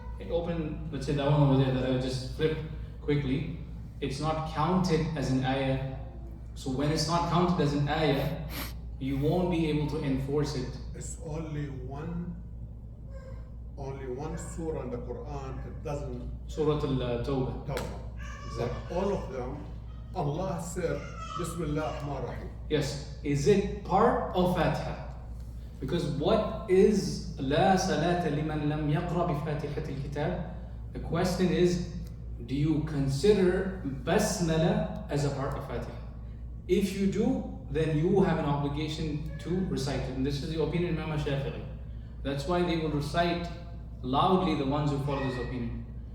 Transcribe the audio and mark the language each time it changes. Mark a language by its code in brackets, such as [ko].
[en] Open, let's say that one over there that I just flipped quickly, it's not counted as an ayah. So when it's not counted as an ayah, you won't be able to enforce it it's only one surah in the Quran. It doesn't Surah Al-Tawbah. Tawbah. Exactly. But all of them, Allah said, Bismillahir Rahim. Yes. Is it part of Fatiha? Because what is [ar] لا صلاة لمن لم يقرأ بفاتحة الكتاب? [en] The question is, do you consider Basmala as a part of Fatiha? If you do, then you have an obligation to recite it. And this is the opinion of Imam Shafi'i. That's why they will recite loudly, the ones who follow this opinion.